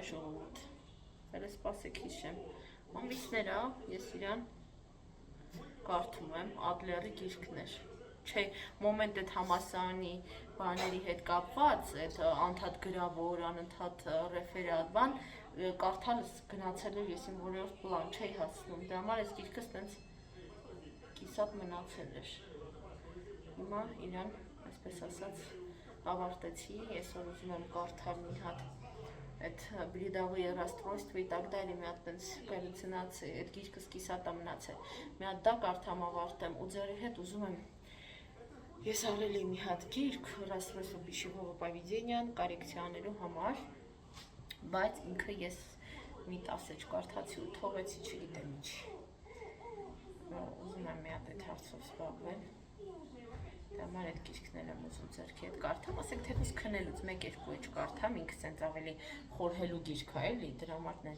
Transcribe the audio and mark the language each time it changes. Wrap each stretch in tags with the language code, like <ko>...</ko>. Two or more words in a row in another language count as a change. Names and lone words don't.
<hy>ժողովուրդ։ Հələ սպասեք հիշեմ։ Ամիսներ ա, ես իրան կարդում եմ, Ադլերի գիրքներ։ Չէ, մոմենտ այդ համասարանի բաների հետ կապված, այդ անդադ գրավոր, անընդհատ ռեֆերատ բան, կարդալս գնացել էր ես իմ որևէ պլան չէի հասնում, դրա համար այս գիրքը ստենց կիսատ մնացել էր։ Հիմա իրան, այսպես ասած, ավարտեցի, այսօր ուզում եմ կարդալ մի հատ այդ</hy> <ru>бредовые расстройства и так далее,</ru> <hy>մի հատ տենց галлюцинации, այդ գիրքս կիսատ է մնացել։ Մի հատ դա կարդամ ավարտեմ ու ձերի հետ ուզում եմ ես արել մի հատ գիրք расстройство</hy> <ru>пищевого поведения</ru> <hy>կորեկցիա անելու համար, բայց ինքը ես մի 10 չկարդացի ու թողեցի, չգիտեմ ինչ։ Ուզում եմ մի հատ այդ հարցով զբաղվել։ Դա համար այդ գիրքներ եմ ուզում ձեռքի հետ կարդամ, ասենք թեկուզ քնելուց 1-2 էջ կարդամ, ինքս ինձ ավելի խորհելու գիրք է, էլի, դրա համար նեն</hy>